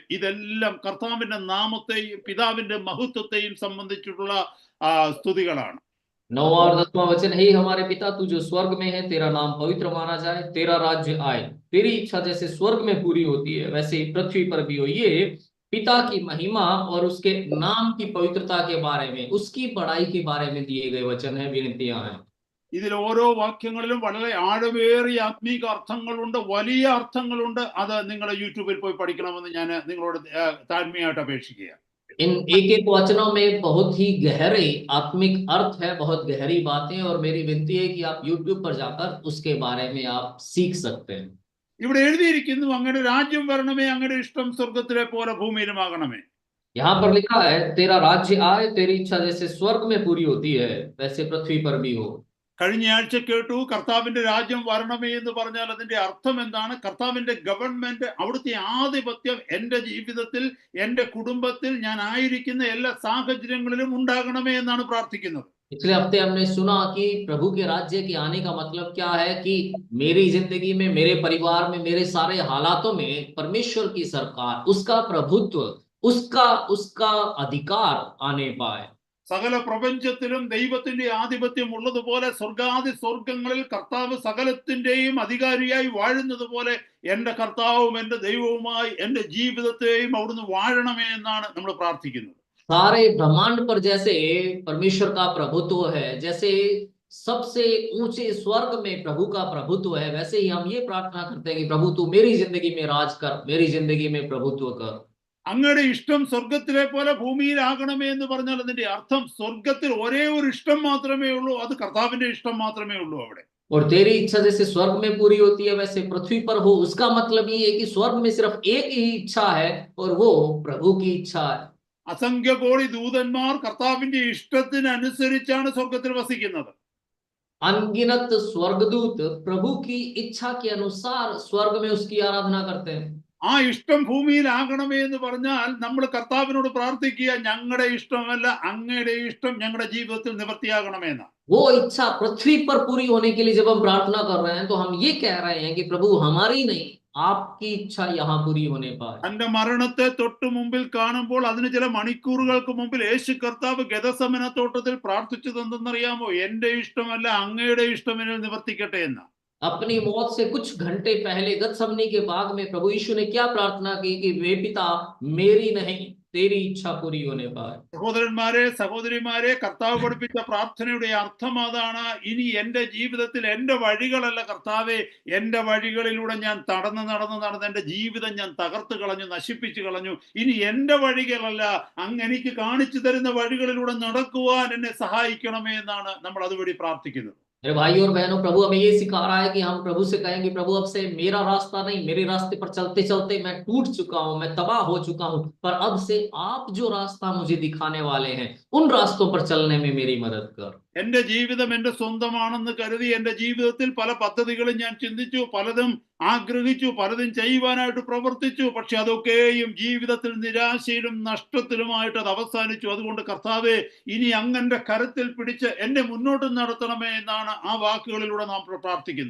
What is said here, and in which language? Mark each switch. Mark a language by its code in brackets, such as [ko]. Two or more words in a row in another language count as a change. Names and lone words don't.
[ml] ഇതെല്ലാം കർത്താവിന്റെ നാമത്തെയും പിതാവിന്റെ മഹത്വത്തെയും സംബന്ധിച്ചിട്ടുള്ള സ്തുതികളാണ്. [hi] 9 और 10वां वचन, हे हमारे पिता तू जो स्वर्ग में है, तेरा नाम पवित्र माना जाए, तेरा राज्य आए, तेरी इच्छा जैसे स्वर्ग में पूरी होती है वैसे ही पृथ्वी पर भी हो। ये पिता की महिमा और उसके नाम की पवित्रता के बारे में, उसकी बड़ाई के बारे में दिए गए वचन है, विनतियां हैं। [ml] ഇതിൽ ഓരോ വാക്യങ്ങളിലും വളരെ ആഴമേറിയ ആത്മീക അർത്ഥങ്ങളുണ്ട്, വലിയ അർത്ഥങ്ങളുണ്ട്. അത് നിങ്ങൾ യൂട്യൂബിൽ പോയി പഠിക്കണമെന്ന് ഞാൻ നിങ്ങളോട് താഴ്മയായിട്ട് അപേക്ഷിക്കുക. [hi] इन एक एक वचनों में बहुत ही गहरे आत्मिक अर्थ है, बहुत गहरी बातें, और मेरी विनती है कि आप YouTube पर जाकर उसके बारे में आप सीख सकते हैं। [ml] ഇവിടെ എഴുതിയിരിക്കുന്നു, അങ്ങയുടെ രാജ്യം വരണമേ, അങ്ങയുടെ ഇഷ്ടം സ്വർഗത്തിലെ പോലെ ഭൂമിയിലുമാകണമേ. [hi] यहाँ पर लिखा है तेरा राज्य आए, तेरी इच्छा जैसे स्वर्ग में पूरी होती है वैसे पृथ्वी पर भी हो। [ml] കഴിഞ്ഞ ആഴ്ച കേട്ടു, കർത്താവിന്റെ രാജ്യം വരണമേ എന്ന് പറഞ്ഞാൽ അതിന്റെ അർത്ഥം എന്താണ്? കർത്താവിന്റെ ഗവൺമെന്റ്, അവിടുത്തെ ആധിപത്യം എന്റെ ജീവിതത്തിൽ, എന്റെ കുടുംബത്തിൽ, ഞാൻ ആയിരിക്കുന്ന എല്ലാ സാഹചര്യങ്ങളിലും ഉണ്ടാകണമേ എന്നാണ് പ്രാർത്ഥിക്കുന്നത്. [hi] पिछले हफ्ते हमने सुना कि प्रभु के राज्य के आने का मतलब क्या है, कि मेरी जिंदगी में, मेरे परिवार में, मेरे सारे हालातों में परमेश्वर की सरकार, उसका प्रभुत्व, उसका अधिकार आने पाए। [ml] സകല പ്രപഞ്ചത്തിലും ദൈവത്തിന്റെ ആധിപത്യം ഉള്ളതുപോലെ സ്വർഗാദി സ്വർഗങ്ങളിൽ കർത്താവ് സകലത്തിന്റെയും അധികാരിയായി വാഴുന്നത് പോലെ എന്റെ കർത്താവും എന്റെ ദൈവവുമായി എന്റെ ജീവിതത്തെയും അവിടുന്ന് വാഴണമേ എന്നാണ് നമ്മൾ പ്രാർത്ഥിക്കുന്നത്. [hi] सारे ब्रह्मांड पर जैसे परमेश्वर का प्रभुत्व है, जैसे सबसे ऊंचे स्वर्ग में प्रभु का प्रभुत्व है, वैसे ही हम ये प्रार्थना करते हैं कि प्रभु तू मेरी जिंदगी में राज कर, मेरी जिंदगी में प्रभुत्व कर। [ml] അങ്ങയുടെ ഇഷ്ടം സ്വർഗത്തിലെ പോലെ ഭൂമിയിലാകണമേ എന്ന് പറഞ്ഞാൽ അതിന്റെ അർത്ഥം സ്വർഗത്തിൽ ഒരേ ഒരു ഇഷ്ടം മാത്രമേ ഉള്ളൂ, അത് കർത്താവിന്റെ ഇഷ്ടം മാത്രമേ ഉള്ളൂ അവിടെ. [hi] और तेरी इच्छा जैसे स्वर्ग में पूरी होती है वैसे पृथ्वी पर हो, उसका मतलब ये है कि स्वर्ग में सिर्फ एक ही इच्छा है और वो प्रभु की इच्छा है। [ml] അസംഖ്യ കോടി ദൂതന്മാർ കർത്താവിന്റെ ഇഷ്ടത്തിനനുസരിച്ചാണ് സ്വർഗത്തിൽ വസിക്കുന്നത്. [hi] अनगिनत स्वर्गदूत प्रभु की इच्छा के अनुसार स्वर्ग में उसकी आराधना करते हैं। [ml] ആ ഇഷ്ടം ഭൂമിയിലാകണമേ എന്ന് പറഞ്ഞാൽ നമ്മൾ കർത്താവിനോട് പ്രാർത്ഥിക്കുക, ഞങ്ങളുടെ ഇഷ്ടമല്ല അങ്ങയുടെ ഇഷ്ടം ഞങ്ങളുടെ ജീവിതത്തിൽ നിവൃത്തിയാകണമെന്ന്. [hi] वो इच्छा पृथ्वी पर पूरी होने के लिए जब हम प्रार्थना कर रहे हैं तो हम ये कह रहे हैं कि प्रभु हमारी नहीं, आपकी इच्छा यहाँ पूरी होने पाए। [ml] തന്റെ മരണത്തെ തൊട്ട് മുമ്പിൽ കാണുമ്പോൾ അതിന് ചില മണിക്കൂറുകൾക്ക് മുമ്പിൽ യേശു കർത്താവ് ഗെഥസമന തോട്ടത്തിൽ പ്രാർത്ഥിച്ചത് എന്തെന്നറിയാമോ? എന്റെ ഇഷ്ടമല്ല അങ്ങയുടെ ഇഷ്ടം എന്നിൽ നിവർത്തിക്കട്ടെ എന്ന്. [hi] अपनी मौत से कुछ घंटे पहले गतसमनी के बाग में प्रभु यीशु ने क्या प्रार्थना की कि वे पिता मेरी नहीं तेरी इच्छा पूरी होने पाए। [ml] സഹോദരന്മാരെ, സഹോദരിമാരെ, കർത്താവ് പഠിപ്പിച്ച പ്രാർത്ഥനയുടെ അർത്ഥം അതാണ്. ഇനി എന്റെ ജീവിതത്തിൽ എന്റെ വഴികളല്ല കർത്താവേ, എന്റെ വഴികളിലൂടെ ഞാൻ നടന്ന് എന്റെ ജീവിതം ഞാൻ തകർത്ത് കളഞ്ഞു, നശിപ്പിച്ചു കളഞ്ഞു. ഇനി എന്റെ വഴികളല്ല, അങ്ങ് എനിക്ക് കാണിച്ചു തരുന്ന വഴികളിലൂടെ നടക്കുവാൻ എന്നെ സഹായിക്കണമേ എന്നാണ് നമ്മൾ അതുവഴി പ്രാർത്ഥിക്കുന്നത്. [hi] मेरे भाइयों और बहनों, प्रभु हमें ये सिखा रहा है कि हम प्रभु से कहेंगे प्रभु अब से मेरा रास्ता नहीं, मेरे रास्ते पर चलते चलते मैं टूट चुका हूं, मैं तबाह हो चुका हूं, पर अब से आप जो रास्ता मुझे दिखाने वाले हैं उन रास्तों पर चलने में मेरी मदद कर। [ml] എന്റെ ജീവിതം എന്റെ സ്വന്തമാണെന്ന് കരുതി എന്റെ ജീവിതത്തിൽ പല പദ്ധതികളും ഞാൻ ചിന്തിച്ചു, പലതും ആഗ്രഹിച്ചു, പലതും ചെയ്യുവാനായിട്ട് പ്രവർത്തിച്ചു. പക്ഷെ അതൊക്കെയും ജീവിതത്തിൽ നിരാശയിലും നഷ്ടത്തിലുമായിട്ട് അത് അവസാനിച്ചു. അതുകൊണ്ട് കർത്താവേ, ഇനി അങ്ങന്റെ കരത്തിൽ പിടിച്ച് എന്നെ മുന്നോട്ട് നടത്തണമേ എന്നാണ് ആ വാക്കുകളിലൂടെ നാം പ്രാർത്ഥിക്കുന്നത്.